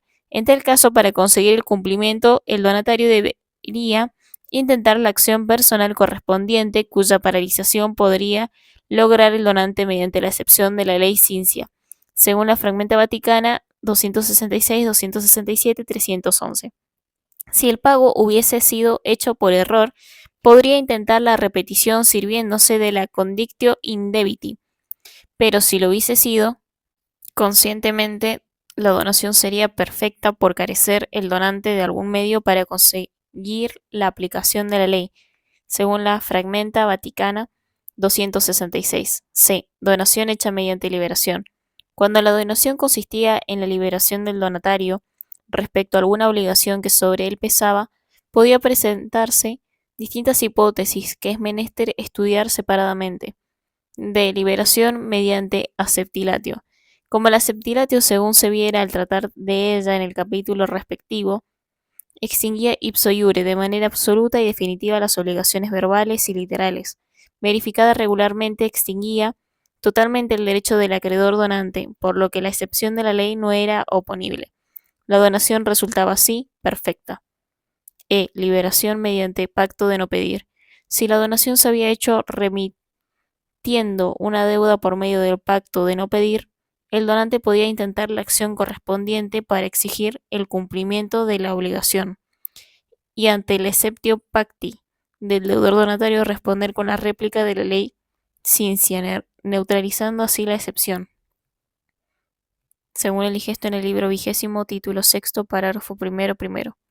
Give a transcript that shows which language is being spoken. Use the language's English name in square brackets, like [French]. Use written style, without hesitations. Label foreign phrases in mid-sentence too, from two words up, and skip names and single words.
[Spanish] En tal caso, para conseguir el cumplimiento, el donatario debería intentar la acción personal correspondiente, cuya paralización podría lograr el donante mediante la excepción de la ley Cincia, según la Fragmenta Vaticana 266, 267, 311. Si el pago hubiese sido hecho por error, podría intentar la repetición sirviéndose de la [Latin] condictio in debiti, [Spanish] pero si lo hubiese sido conscientemente, la donación sería perfecta por carecer el donante de algún medio para conseguir la aplicación de la ley, según la Fragmenta Vaticana 266. C. Donación hecha mediante liberación. Cuando la donación consistía en la liberación del donatario respecto a alguna obligación que sobre él pesaba, podía presentarse distintas hipótesis que es menester estudiar separadamente. De liberación mediante aceptilatio. Como la aceptilatio, según se viera al tratar de ella en el capítulo respectivo, extinguía [Latin] ipso iure [Spanish] de manera absoluta y definitiva las obligaciones verbales y literales. Verificada regularmente, extinguía totalmente el derecho del acreedor donante, por lo que la excepción de la ley no era oponible. La donación resultaba así perfecta. E. Liberación mediante pacto de no pedir. Si la donación se había hecho remitiendo una deuda por medio del pacto de no pedir, el donante podía intentar la acción correspondiente para exigir el cumplimiento de la obligación y ante el [Latin] exceptio pacti [Spanish] del deudor donatario responder con la réplica de la ley Cincia, neutralizando así la excepción, según el digesto en el libro 20, título 6, parágrafo primero.